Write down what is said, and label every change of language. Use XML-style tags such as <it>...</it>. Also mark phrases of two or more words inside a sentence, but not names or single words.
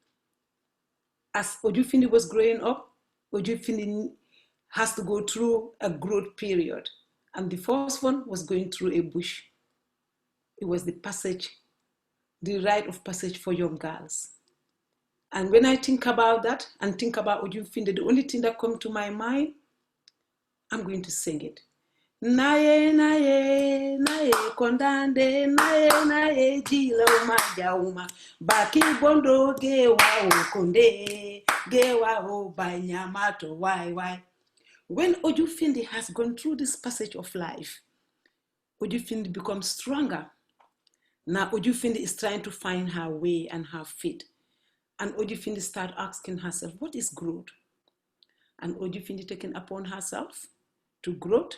<en>As Ojufindi was growing up, Ojufindi has to go through a growth period. And the first one was going through a bush. It was the rite of passage for young girls. And when I think about that and think about Ojufindi, the only thing that comes to my mind, I'm going to sing it. Naye, naye, naye, kondande, naye, naye, jila umaja uma, baki bondo gewa o konde, gewa o banyamato, why. When Ojufindi has gone through this passage of life, Ojufindi becomes stronger. Now Ojufindi is trying to find her way and her fit. And Ojufindi starts asking herself, what is growth? And Ojufindi taking upon herself to growth.</en>